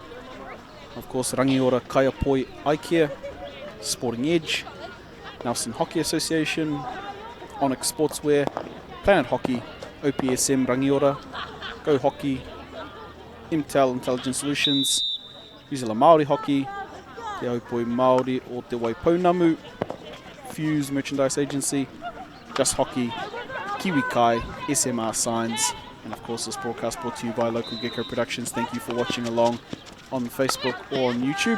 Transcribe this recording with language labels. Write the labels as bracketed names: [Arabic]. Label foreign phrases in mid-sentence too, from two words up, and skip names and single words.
[English] Of course, Rangiora Kaiapoi Aikea, Sporting Edge, Nelson Hockey Association, Onyx Sportswear, Planet Hockey, OPSM Rangiora, Go Hockey, Intel Intelligent Solutions, New Zealand Māori Hockey, Te Aupoi Māori o Te Waipounamu, Fuse Merchandise Agency, Just Hockey, Kiwi Kai, SMR Signs, and of course this broadcast brought to you by Local Gecko Productions. Thank you for watching along on Facebook or on YouTube.